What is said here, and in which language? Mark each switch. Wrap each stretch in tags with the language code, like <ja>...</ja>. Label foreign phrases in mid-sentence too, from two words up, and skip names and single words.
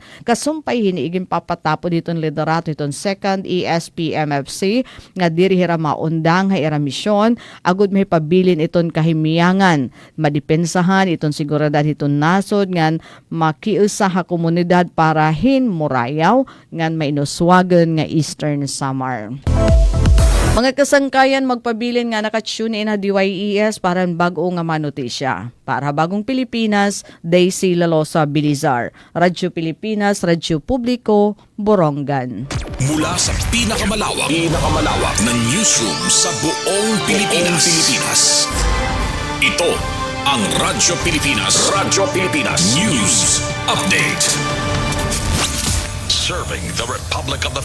<war>Kasumpay hiniigin papatapo ditong liderato itong second ESPMFC nga diri hira maundang ha ira misyon agud may pabilin iton kahimiyangan madipensahan iton seguridad iton nasod ngan makiusa ha komunidad para hinmurayaw ngan mainuswagan nga Eastern Samar. Mga kasangkayan magpabilin nga nakatune in na DYES para bago nga manotisya. Para Bagong Pilipinas, Daisy Lalosa Bilizar. Radyo Pilipinas, Radyo Publiko, Borongan.</war> <tl>Mula sa pinakamalawak na newsroom sa buong Pilipinas. Ito ang Radyo Pilipinas.</tl> <en>News Update. Serving the Republic of the</en>